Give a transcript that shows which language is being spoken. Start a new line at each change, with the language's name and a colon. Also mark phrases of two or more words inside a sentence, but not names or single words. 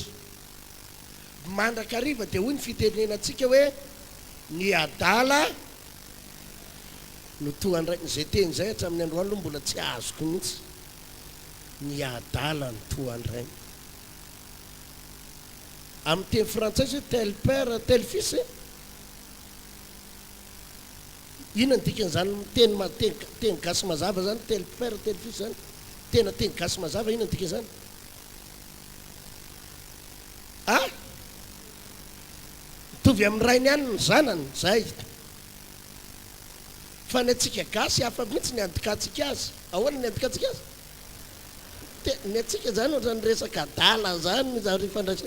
Malagasy: Mandrakariva dia hoy ny fitenenantsika hoe ny adala no tohandrainy. Zay teny zay hatramin'ny androany aloha mbola tsy azoko mihitsy. Ny adala no tohandrainy. Amin'ny teny frantsay hoe
French: tel père tel fils.
Malagasy: Inona ny dikan'izany teny gasy mazava zany,
French: tel père tel fils
Malagasy: zany? Tena teny gasy mazava, inona ny dikan'izany? Mitovy amin'ny rainy ihany ny zanany, zay. Fa ny atsika gasy hafa mihitsy ny andikatsika azy. Ahoana ny andikatsika azy? Ny atsika zany ohatrany resaka adala zany zareo fandraisana.